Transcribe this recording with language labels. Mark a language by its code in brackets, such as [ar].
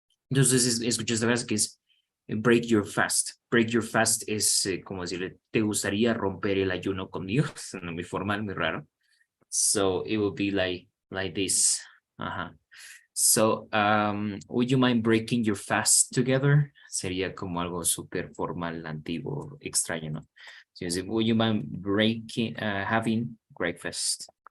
[es] Entonces, escuché esta frase que es [en] break your fast. Break your fast [es] es como decirle, ¿te gustaría romper el ayuno conmigo? Suena muy formal, muy raro. [en] So, it will be like this. So, would you mind breaking your fast together? [es] Sería como algo súper formal, antiguo, extraño, ¿no? [en] So, would you mind having breakfast?